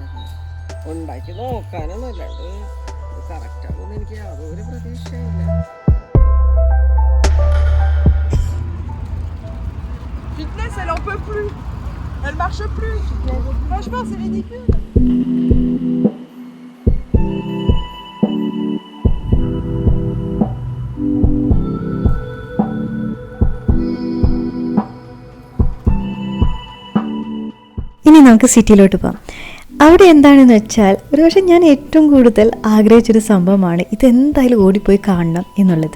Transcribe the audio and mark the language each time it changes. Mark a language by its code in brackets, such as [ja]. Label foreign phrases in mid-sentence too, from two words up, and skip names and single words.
[ml] ഉണ്ടാക്കി നോക്കാനൊന്നുമല്ല, അത് കറക്റ്റ് ആകുമെന്ന് എനിക്ക് യാതൊരു പ്രതീക്ഷയില്ല. [fr] Fitness, elle en peut plus. Elle marche plus. Franchement, c'est ridicule. [ml] ഇനി നമുക്ക് സിറ്റിയിലോട്ട് പോകാം. അവിടെ എന്താണെന്ന് വെച്ചാൽ ഒരുപക്ഷെ ഞാൻ ഏറ്റവും കൂടുതൽ ആഗ്രഹിച്ചൊരു സംഭവമാണ് ഇതെന്തായാലും ഓടിപ്പോയി കാണണം എന്നുള്ളത്.